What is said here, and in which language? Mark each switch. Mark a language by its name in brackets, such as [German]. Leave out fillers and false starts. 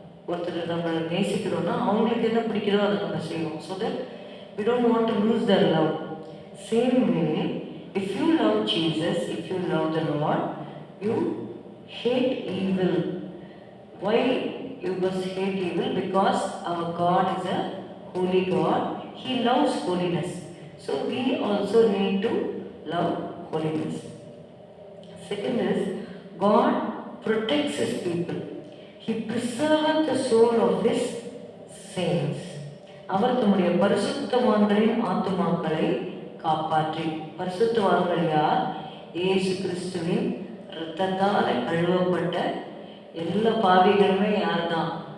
[Tamil] ஒருத்தர் நம்ம நேசிக்கிறோன்னா அவங்களுக்கு என்ன பிடிக்கிறோ அதை நம்ம செய்வோம். [English] So that we don't want to lose their love. Same way, if you love Jesus, if you love the Lord, you hate evil. Why you must hate evil? Because our God is a holy God. He loves holiness. So we also need to love holiness. Second is, God protects his people. He preserves the soul of his saints. [Tamil] அவர் தம்முடைய பரிசுத்தவான்களின் ஆத்துமாக்களை காப்பாற்றி. பரிசுத்தவான்கள் யார்? இயேசு கிறிஸ்துவின் இரத்தத்தால் கழுவப்பட்ட எல்லா பாவிகளுமே யார் தான்?